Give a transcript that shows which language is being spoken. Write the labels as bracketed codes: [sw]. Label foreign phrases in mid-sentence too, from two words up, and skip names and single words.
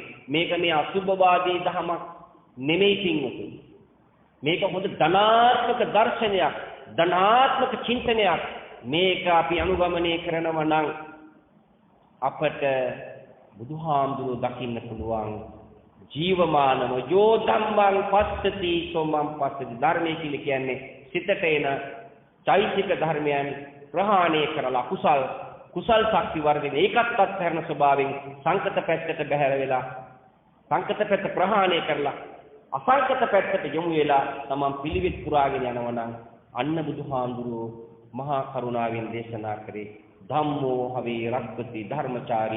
[si] මේක මේ අසුභවාදී ධමයක් නෙමෙයි පින්වතුනි. මේක හොඳ ධනාත්මක දර්ශනයක්, ධනාත්මක චින්තනයක්. මේක අපි අනුගමනය කරනවා නම් අපට බුදුහාමුදුරු දකින්න පුළුවන් ජීවමානව [pi] යෝ ධම්මං පස්සති සෝමං පස්සති. [si] ධර්මයේ කියලා කියන්නේ සිතට එන චෛතසික ධර්මයන් ප්‍රහාණය කරලා කුසල් ශක්ති වර්ධනය ඒකත් අත්හැරන ස්වභාවයෙන් සංකත පැත්තට බැහැර වෙලා සංකත පැත්ත ප්‍රහාණය කරලා අසංකත පැත්තට යොමු වෙලා තමන් පිළිවෙත් පුරාගෙන යනවා නම් අන්න බුදුහාමුදුරුවෝ මහා කරුණාවෙන් දේශනා කරේ [pi] ධම්මෝ හවේ රක්ඛති ධර්මචාරී.